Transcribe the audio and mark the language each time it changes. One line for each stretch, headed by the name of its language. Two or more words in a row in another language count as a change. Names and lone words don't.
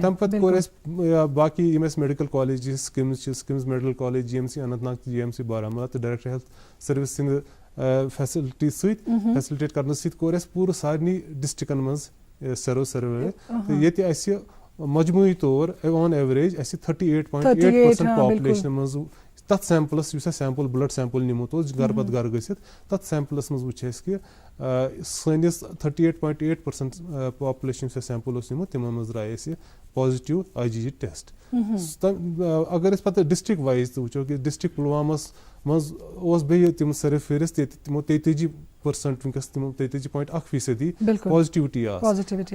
Kashmiri: تمہِ پتہٕ کوٚر اَسہِ باقٕے یِم اَسہِ
English: medical college
Kashmiri: سکِمٕز چھِ سکِمٕز
English: medical college
Kashmiri: جی ایم سی اننت ناگ تہٕ جی ایم سی بارہمولہ تہٕ
English: director health services
Kashmiri: سٕنٛدِ فیسلٹی سۭتۍ فیسلٹیٹ کرنہٕ سۭتۍ کوٚر اَسہِ پوٗرٕ سارنٕے ڈسٹرکن منٛز
English: sero survey.
Kashmiri: تہٕ ییٚتہِ اَسہِ مجموعی طور
English: on average
Kashmiri: اَسہِ 38.8% پاپولیشنہِ منٛز تتھ سیمپلس یُس اَسہِ
English: sample blood sample
Kashmiri: نِمُت اوس گرٕ پتہٕ گرٕ گٔژھِتھ تتھ سیمپلس منٛز وٕچھ اَسہِ کہِ سٲنِس 38.8% پاپولیشن یُس اَسہِ سیمپل اوس نِمُت تِمن منٛز درٛاے اَسہِ
English: positive IgG test.
Kashmiri: اگر أسۍ پتہٕ
English: district wise
Kashmiri: تہِ وٕچھو کہِ ڈسٹرک پُلوامس منٛز اوس بیٚیہِ تِم سٲری فہرست ییٚتہِ تِمو 33% وٕنکیٚس تِمو 33.1% پازٹیوٹی آسہٕ.